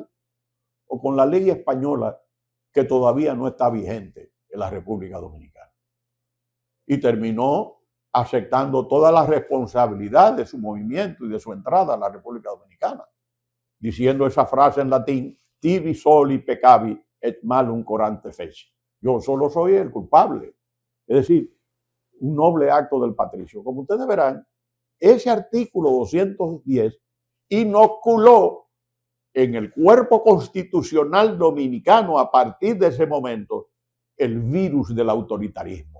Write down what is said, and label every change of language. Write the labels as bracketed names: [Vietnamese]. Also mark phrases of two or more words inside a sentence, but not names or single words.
[Spanish] ¿O con la ley española que todavía no está vigente en la República Dominicana? Y terminó aceptando toda la responsabilidad de su movimiento y de su entrada a la República Dominicana, diciendo esa frase en latín [Latin] tibi soli peccavi et malum corante feci. [Spanish] Yo solo soy el culpable. Es decir, un noble acto del patricio. Como ustedes verán, ese artículo 210 inoculó en el cuerpo constitucional dominicano a partir de ese momento el virus del autoritarismo.